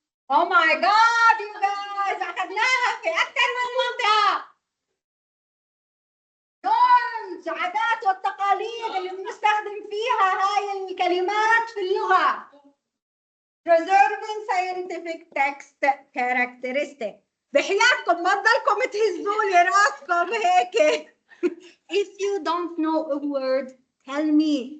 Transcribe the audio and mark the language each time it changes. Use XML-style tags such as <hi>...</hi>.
<en>Oh my God, you guys,</en> <ar>أخذناها في أكثر من منطقة. norms، عادات والتقاليد اللي بنستخدم فيها هاي الكلمات في اللغة.</ar> <en>preserving scientific text characteristic.</en> <ar>بحياتكم ما تضلكم تهزوا لي راسكم هيك.</ar> <en>If you don't know a word, tell me.</en>